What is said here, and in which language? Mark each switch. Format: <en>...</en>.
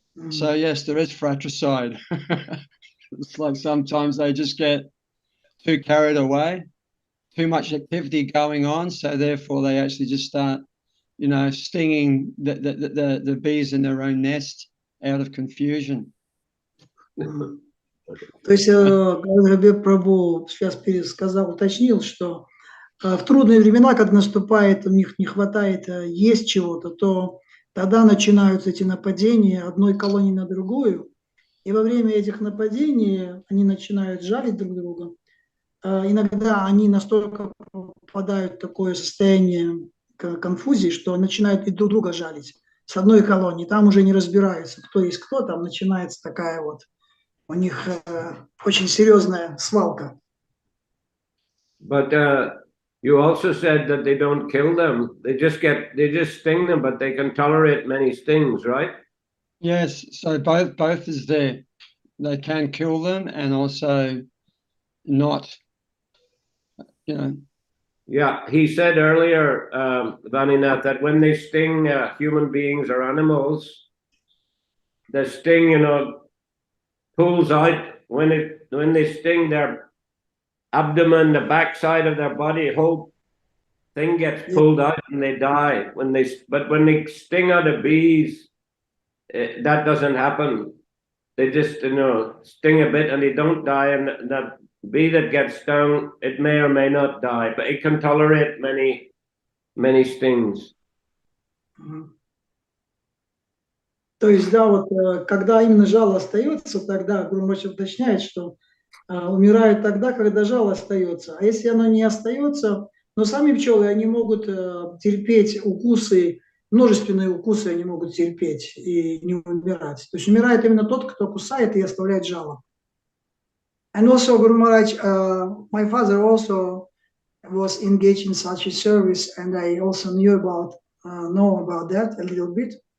<en>So yes, there is fratricide. It's like sometimes they just get too carried away, too much activity going on, so therefore they actually just start, stinging the bees in their own nest out of confusion.</en> <ru>То есть, Прабху сейчас пересказал, уточнил, что в трудные времена, когда наступает, у них не хватает есть чего-то, то тогда начинаются эти нападения одной колонии на другую. И во время этих нападений они начинают жалить друг друга. Иногда они настолько попадают в такое состояние конфузии, что начинают и друг друга жалить с одной колонии. Там уже не разбираются, кто есть кто, там начинается такая вот у них очень серьезная свалка.</ru> <en>But you also said that they don't kill them. They just sting them, but they can tolerate many stings, right? Yes, so both is there. They can kill them and also not, Yeah, he said earlier, Vaninath, that when they sting human beings or animals, the sting, pulls out when they sting their abdomen, the backside of their body, whole thing gets pulled out and they die. But when they sting other bees, that doesn't happen. They just sting a bit and they don't die, and that bee that gets stung, it may or may not die, but it can tolerate many stings.</en> <ru>То есть, да, вот когда именно жало остается, тогда Гурумач уточняет, что умирают тогда, когда жало остается. А если оно не остается, но сами пчелы, они могут терпеть укусы, множественные укусы они могут терпеть и не умирать. То есть умирает именно тот, кто кусает и оставляет жало.</ru> <en>And also, Guru Maharaj, my father also was engaged in such a service, and I also know about that a little bit.</en>